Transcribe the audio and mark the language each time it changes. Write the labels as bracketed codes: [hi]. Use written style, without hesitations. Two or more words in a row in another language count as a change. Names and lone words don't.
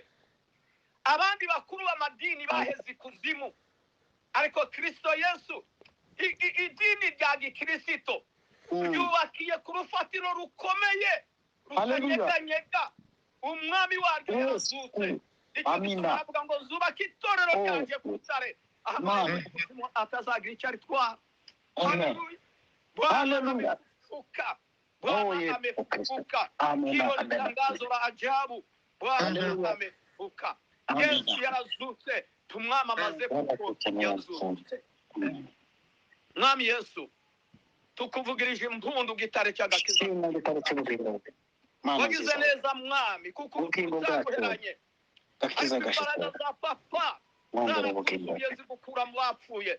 [rw] Abandi bakuru b'amadini baheze ikuzimu, ariko Kristo Yesu idini rya gikristo ryubakiye ku rufatiro rukomeye rutanyeganyega. Umwami waryo yarazutse. Amina. Avuga ngo zubaka itorero ryanjye ku rutare atazagira icyo aritwara. Hallelujah. [sw] Bwana amefufuka. Hilo ni tangazo la ajabu. Bwana amefufuka. [rw] Yesu yarazutse, tumwamamaze kuko yazutse. Mwami Yesu, tukuvugirije impundu gitare cy'agakiza. Wagize neza mwami kuko uzaguheranye. Ariko imbaraga za papa zarakuzuye zigukura mu bapfuye.